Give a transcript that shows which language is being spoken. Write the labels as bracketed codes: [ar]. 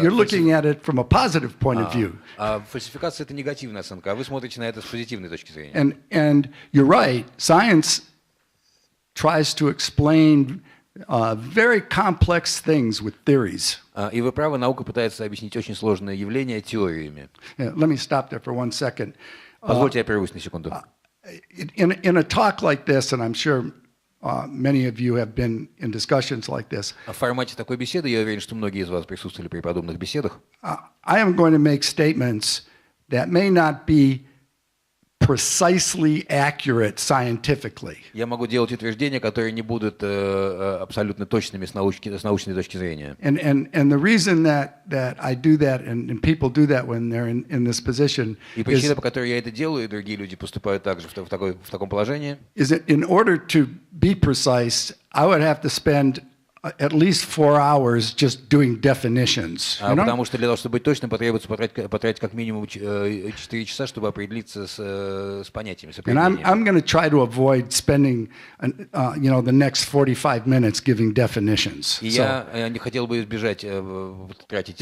[en] You're looking at it from a positive point of view. [ru] Фальсификация это негативная оценка, а вы смотрите на это с позитивной точки зрения. [en] And you're right. Science tries to explain very complex things with theories. [ru] И вы правы, наука пытается объяснить очень сложные явления теориями. [en] Yeah, let me stop there for 1 second. [ru] Позвольте я прервусь на секунду. [en] In a talk like this, and I'm sure many of you have been in discussions like this, [ru] В формате такой беседы, я уверен, что многие из вас присутствовали при подобных беседах. [en] I am going to make statements that may not be precisely accurate scientifically. [ru] Я могу делать утверждения, которые не будут абсолютно точными с научной точки зрения. [en] And the reason that I do that, and people do that when they're in this position, [ru] И причина, по которой я это делаю, и другие люди поступают также в таком положении, [en] is that in order to be precise, I would have to spend at least 4 hours just doing definitions. You know? [ru] Потому что для того, чтобы быть точным, потребуется потратить как минимум 4 часа, чтобы определиться с понятиями, с [en] And [ru] определениями. [en] I'm going to try to avoid spending, the next 45 minutes giving definitions. [ru] И [en] So, [ru] я не хотел бы избежать тратить